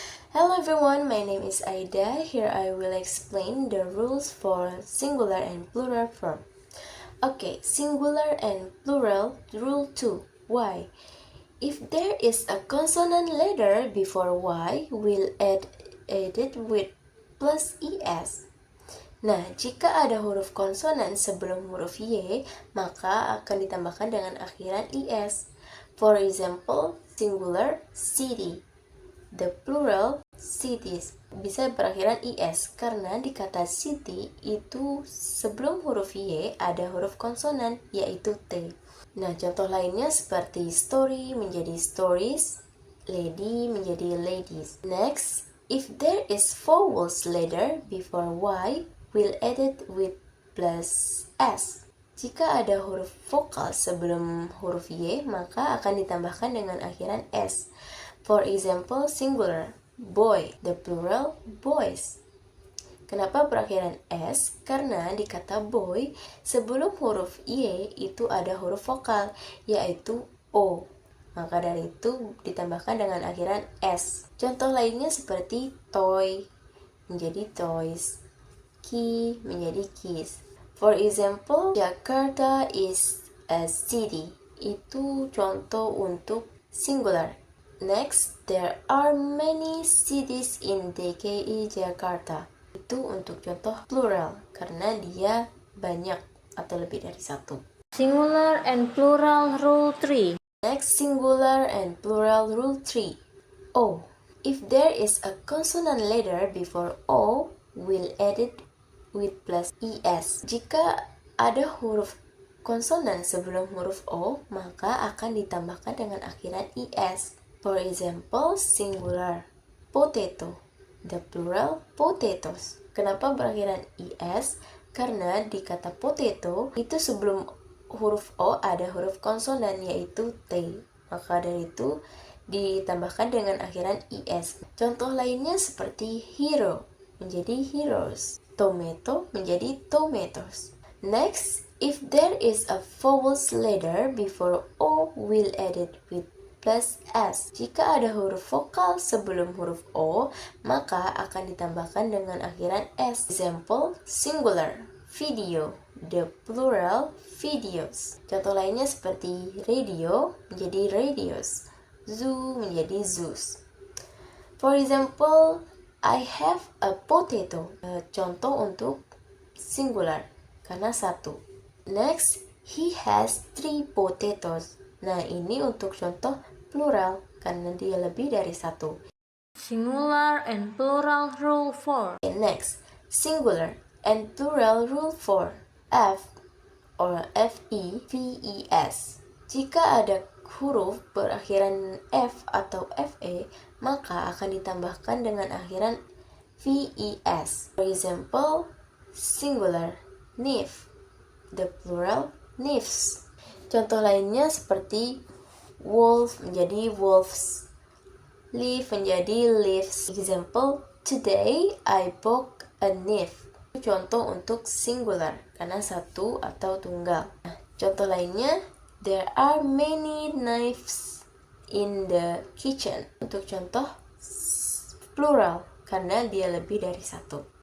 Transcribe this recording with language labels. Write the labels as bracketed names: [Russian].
[English] Hello everyone, my name is Aida. Here I will explain the rules for singular and plural form. Okay, singular and plural rule 2. Why? If there is a consonant letter before y, we'll add it with plus es. [Indonesian] Nah, jika ada huruf konsonan sebelum huruf y, maka akan ditambahkan dengan akhiran is. [English] For example, singular city. The plural cities [Indonesian] bisa berakhiran is karena di kata city itu sebelum huruf y ada huruf konsonan yaitu t. Nah, contoh lainnya seperti story menjadi stories, lady menjadi ladies. [English] Next, if there is vowels letter before y, we'll add it with plus s. [Indonesian] Jika ada huruf vokal sebelum huruf y, maka akan ditambahkan dengan akhiran s. [English] For example, singular, boy, the plural, boys. [Indonesian] Kenapa berakhiran s? Karena di kata boy, sebelum huruf y itu ada huruf vokal, yaitu o. Maka dari itu ditambahkan dengan akhiran s. Contoh lainnya seperti toy, menjadi toys. key menjadi keys. [English] For example, Jakarta is a city. [Indonesian] Itu contoh untuk singular. [English] Next, there are many cities in DKI Jakarta. [Indonesian] Itu untuk contoh plural karena dia banyak atau lebih dari satu. [English] Singular and plural rule 3. Next, singular and plural rule 3. O. If there is a consonant letter before O, we'll add it with plus es. [Indonesian] Jika ada huruf konsonan sebelum huruf O, maka akan ditambahkan dengan akhiran es. [English] For example, singular potato, the plural potatoes. [Indonesian] Kenapa berakhiran es? Karena di kata potato itu sebelum huruf O ada huruf konsonan yaitu T. Maka dari itu ditambahkan dengan akhiran es. Contoh lainnya seperti hero menjadi heroes, tomato menjadi tomatoes. [English] Next, if there is a vowels letter before O, we'll add it with plus S. [Indonesian] Jika ada huruf vokal sebelum huruf O, maka akan ditambahkan dengan akhiran S. [English] Example, singular, video, the plural, videos. [Indonesian] Contoh lainnya seperti radio menjadi radios, zoo menjadi zoos. [English] For example, I have a potato. [Indonesian] Contoh untuk singular karena satu. [English] Next, he has 3 potatoes. [Indonesian] Nah, ini untuk contoh plural karena dia lebih dari satu. [English] Singular and plural rule 4. Okay, next, singular and plural rule 4. F or FEVES. [Indonesian] Jika ada huruf berakhiran F atau FE, maka akan ditambahkan dengan akhiran VES. [English] For example, singular, nif, the plural, nifs. [Indonesian] Contoh lainnya seperti wolf menjadi wolves, leaf menjadi leaves. [English] Example, today I bought a knife. [Indonesian] Contoh untuk singular karena satu atau tunggal. Nah, contoh lainnya, [English] there are many knives in the kitchen. [Indonesian] Untuk contoh plural karena dia lebih dari satu.